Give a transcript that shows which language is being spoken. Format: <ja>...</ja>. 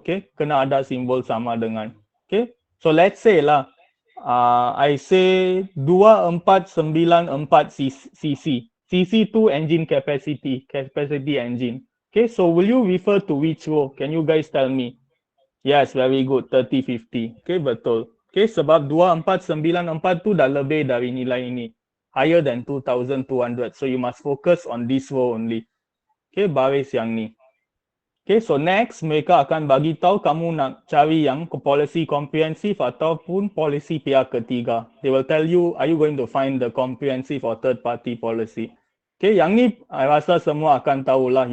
<en>Okay,</en> <ms>kena ada simbol sama dengan.</ms> <en>Okay, so let's say lah, I say 2494 cc. cc tu engine capacity engine. Okay, so will you refer to which row? Can you guys tell me? Yes, very good. 3050. Okay, betul.</en> <ms>Okay, sebab 2494 tu dah lebih dari nilai ini.</ms> <en>Higher than 2200. So you must focus on this row only. Okay,</en> <ms>baris yang ni. Okay, so next mereka akan bagi tahu kamu nak cari yang policy comprehensive ataupun policy pihak ketiga.</ms> <en>They will tell you, are you going to find the comprehensive or third party policy?</en> <ms>Okay, yang ni I rasa semua akan tahulah.</ms>